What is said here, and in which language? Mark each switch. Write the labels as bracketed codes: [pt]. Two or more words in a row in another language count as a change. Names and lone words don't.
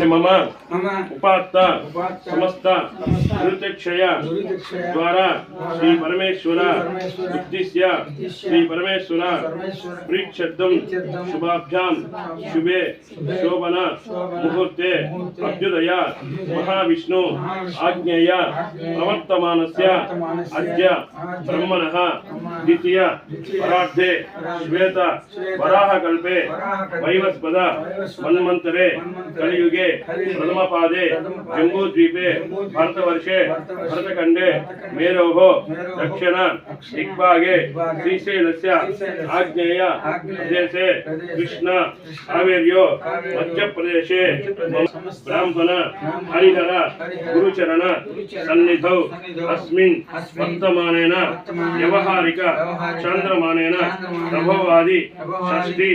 [sa] మమ ఉపాత్త సమస్త దురితక్షయ ద్వారా శ్రీ పరమేశ్వర ఉద్దిశ్య శ్రీ పరమేశ్వర ప్రీక్షద్దం శుభాభ్యాం శుభే శోభన ముహూర్తే అభ్యుదయ మహావిష్ణు ఆజ్ఞేయ ప్రవర్తమానస్య అద్య బ్రహ్మణః ద్వితీయ పరార్థే శ్వేత వరాహ కల్పే వైవస్పద మన్వంతరే కలియుగే प्रथम पादे जम्बूद्वीपे भारतवर्षे भरतखंडे मेरोः दक्षिण दिग्भागे श्रीशैलस्य आग्नेय प्रदेशे कृष्ण कावेर्यो मध्यप्रदेशे ब्राह्मण हरिहर गुरुचरण सन्निधौ अस्मिन् वर्तमानेन व्यवहारिक चान्द्रमानेन प्रभवादि षष्टि